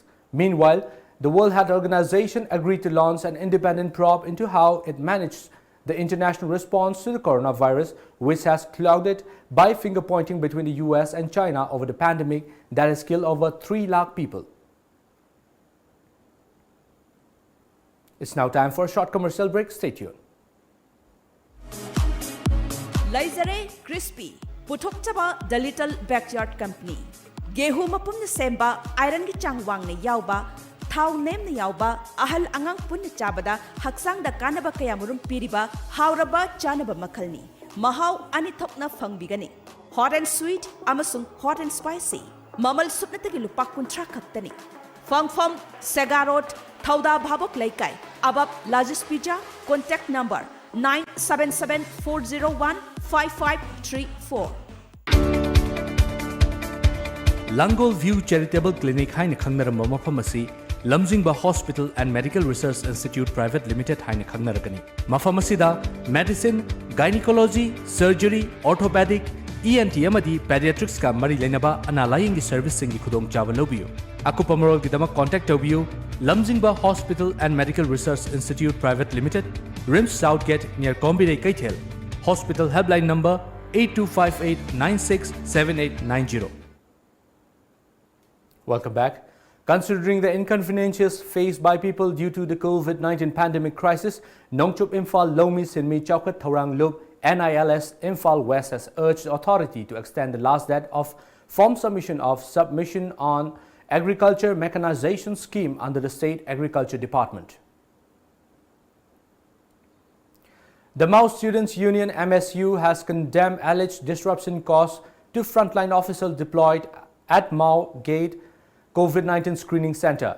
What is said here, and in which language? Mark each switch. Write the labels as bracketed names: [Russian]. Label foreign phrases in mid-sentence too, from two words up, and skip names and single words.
[English] Meanwhile, the World Health Organization agreed to launch an independent probe into how it managed the international response to the coronavirus, which has clouded by finger-pointing between the US and China over the pandemic that has killed over 3 lakh people. It's now time for a short commercial break. Stay tuned. [Manipuri] Laizare Crispy Puthokchaba The Little Backyard Company. Gehu mapumna semba iron gi changwang ne yauba thau nem ne yauba ahal angang punna chabada haksang da kanaba kayamurum piriba hauraba chanaba makhalni. Mahau ani thokna fangbigani. [English] Hot and sweet amasung hot and spicy. [Manipuri] Mamal supnatagi lupa kuntra khaktani. Fangfam Segarot Thauda Bhabok Laikai Abab Lajis Pizza. [English] Contact number 977-401-5534. [Manipuri] Langol View Charitable Clinic Haina Khangnaram Mafamasi, Lamjingba Hospital and Medical Research Institute Private Limited Haina Khangnarakani. Mafamasida, [English] medicine, gynecology, surgery, orthopedic, ENT [Manipuri] amadi pediatrics ka mari lenaba analaying service singi khudong chawa lobiyo. Akupa marol gidama contact tobiyo Lamjingba Hospital and Medical Research Institute Private Limited, Rims Southgate near Kombire Kaithel. [English] Hospital helpline number 8258967890. Welcome back. Considering the inconveniences faced by people due to the COVID-19 pandemic crisis, Nongchup Imphal Lomi Sinmi Chowkat Thorang Lup NILS Imphal West has urged the authority to extend the last date of form submission on Agriculture Mechanization Scheme under the State Agriculture Department. The Mao Students' Union MSU has condemned alleged disruption caused to frontline officials deployed at Mao Gate COVID-19 screening center.